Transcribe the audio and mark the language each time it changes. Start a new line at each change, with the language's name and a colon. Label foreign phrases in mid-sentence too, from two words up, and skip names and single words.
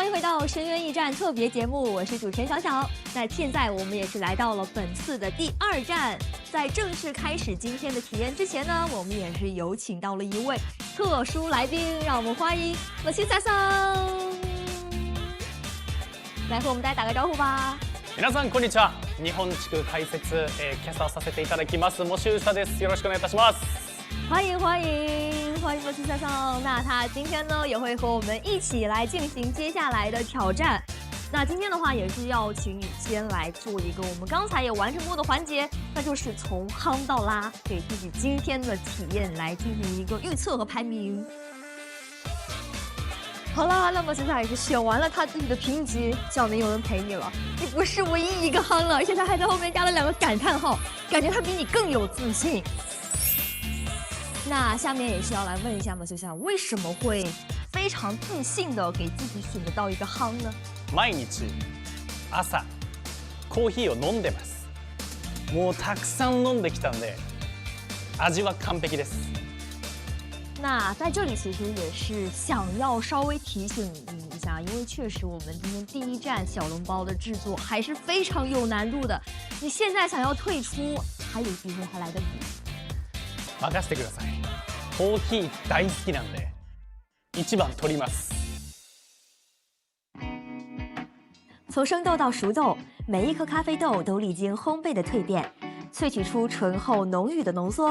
Chinese: 到深渊驿站特别节目，我是主持人小小。那现在我们也是来到了本次的第2站，在正式开始今天的体验之前呢，我们也是有请到了一位特殊来宾，让我们欢迎AXIZさん，来和我们大家打个招呼吧。
Japanese: 皆さんこんにちは。日本地区解説、キャスターさせていただきますAXIZです。よろしくお願いいたします。
Chinese: 欢迎AXIZさん。那他今天呢也会和我们一起来进行接下来的挑战。那今天的话也是要请你先来做一个我们刚才也完成过的环节，那就是从夯到拉，给自己今天的体验来进行一个预测和排名。好啦，那么现在也是选完了他自己的评级，小明有人陪你了，你不是唯一一个夯了，而且他还在后面加了2个感叹号，感觉他比你更有自信。那下面也是要来问一下AXIZ为什么会非常自信的给自己选得到一个夯呢？
Japanese: 毎日朝コーヒーを飲んでます。もうたくさん飲んできたんで、味は完璧です。
Chinese: 那在这里其实也是想要稍微提醒你一下，因为确实我们今天第1站小笼包的制作还是非常有难度的。你现在想要退出，还有机会，还来得及。
Japanese: 任せてください。コーヒー大好きなんで、1番取ります。
Chinese: 从生豆到熟豆，每一颗咖啡豆都历经烘焙的蜕变，萃取出醇厚浓郁的浓缩。